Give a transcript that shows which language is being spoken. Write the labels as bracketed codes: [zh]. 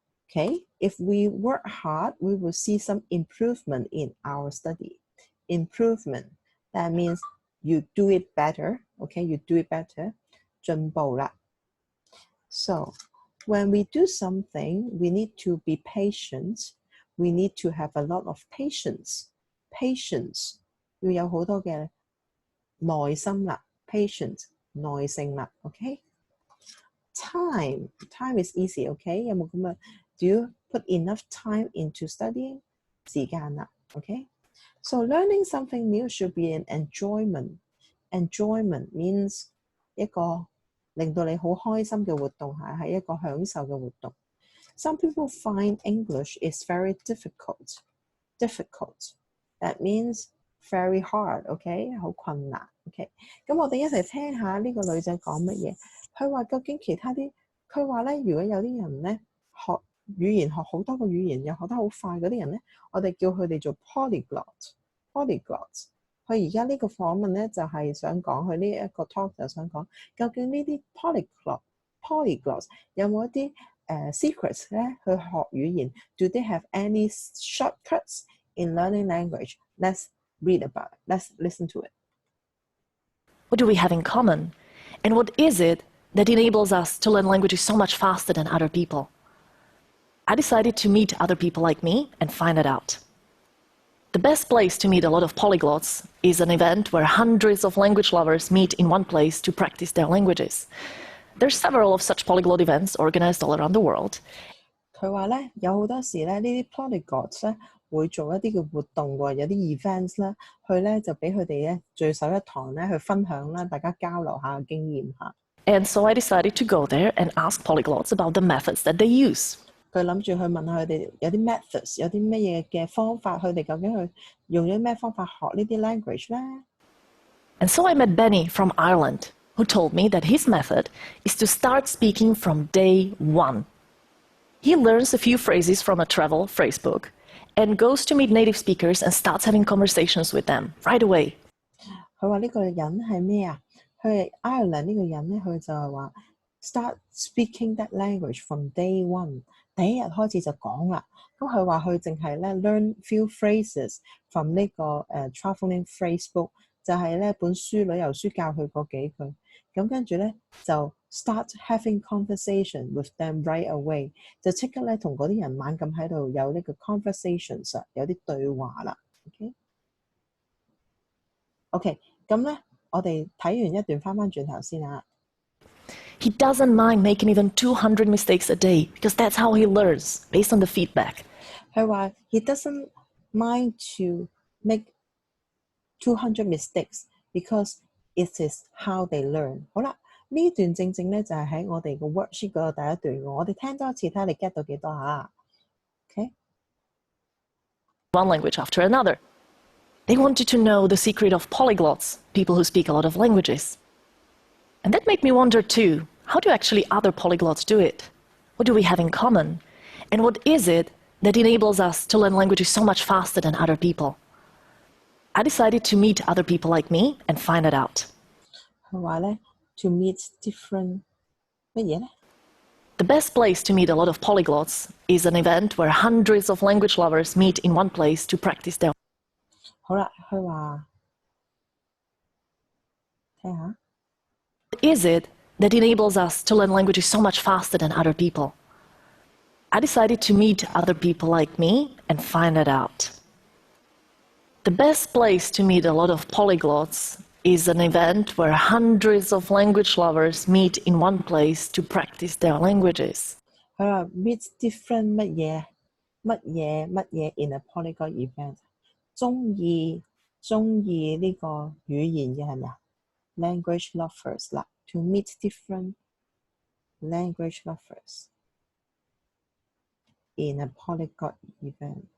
[en] Okay, if we work hard, we will see some improvement in our study. Improvement, that means you do it better. Okay, you do it better. [yue] 進步啦。 [en] So, when we do something, we need to be patient. We need to have a lot of patience. [yue] Patience 要有好多嘅耐心啦。 Patience 耐性啦。 [en] Okay. Time is easy. Okay. [yue] 有冇咁嘅？ [en] Do you put enough time into studying? [yue] 時間啦。Okay. [en] So learning something new should be an enjoyment. Enjoyment means [yue] 一個令到你好開心嘅活動，係一個享受嘅活動。 [en] Some people find English is very difficult. That means very hard. Okay. [yue] 好困難。 [en] Okay. [yue] 咁我哋一齊聽下呢個女仔講乜嘢。佢話究竟其他啲，佢話咧，如果有啲人咧學語言學好多個語言又學得好快嗰啲人咧，我哋叫佢哋做 polyglot。佢而家呢個訪問咧就係想講，佢呢一個 talk 就想講，究竟呢啲 polyglots 有冇一啲secrets 咧去學語言 ？ [en] Do they have any shortcuts in learning language? Let's read about it. Let's listen to it. What do we have in common? And what is it that enables us to learn languages so much faster than other people? I decided to meet other people like me and find it out. The best place to meet a lot of polyglots is an event where hundreds of language lovers meet in one place to practice their languages. There's several of such polyglot events organized all around the world. [yue] 佢話咧，有好多時咧，呢啲 polyglots 咧會做一啲嘅活動喎，有啲 events 啦，佢咧就俾佢哋咧聚首一堂咧去分享啦，大家交流下經驗下。 [en] And so I decided to go there and ask polyglots about the methods that they use. [yue] 佢諗住去問下佢哋有啲 methods， 有啲乜嘢嘅方法，佢哋究竟去用咗咩方法學呢啲 language 咧？ [en] And so I met Benny from Ireland, who told me that his method is to start speaking from day one. He learns a few phrases from a travel phrasebook and goes to meet native speakers and starts having conversations with them right away. [yue] 佢話呢個人係咩啊？佢係 Ireland 呢個人咧，佢就係話 [en] start speaking that language from day one， [yue] 第一日開始就講啦。咁佢話佢淨係咧 [en] learn few phrases from [yue] 呢個traveling phrasebook，就係呢本書旅遊書教佢嗰幾句。咁跟住咧就 [en] start having conversation with them right away， [yue] 就即刻咧同嗰啲人猛咁喺度有呢個 conversations，有啲對話啦。 OK， 咁咧我哋睇完一段翻轉頭先啊。 [en] He doesn't mind making even 200 mistakes a day because that's how he learns, based on the feedback. [yue] 佢話 [en] he doesn't mind to make 200 mistakes because it is how they learn。 [yue] 好啦，呢段正正咧就係喺我哋個 worksheet 嗰度第一段，我哋聽多一次睇下你 get 到幾多嚇。 [en] OK， One language after another. They wanted to know the secret of polyglots, people who speak a lot of languages. And that made me wonder too, how do actually other polyglots do it? What do we have in common? And what is it that enables us to learn languages so much faster than other people? I decided to meet other people like me and find it out. [yue] 佢話咧 [en] to meet different [yue] 乜嘢咧？ [en] The best place to meet a lot of polyglots is an event where hundreds of language lovers meet in one place to practice their. [yue] 好啦，佢話聽下。 [en] What is it that enables us to learn languages so much faster than other people? I decided to meet other people like me and find it out. The best place to meet a lot of polyglots is an event where hundreds of language lovers meet in one place to practice their languages. [yue] 佢話 [en] meet different [yue] 乜嘢 [en] in a polyglot event， [yue] 中意呢個語言嘅係咪啊？ [en] language lovers 啦 ，to meet different language lovers in a polyglot event。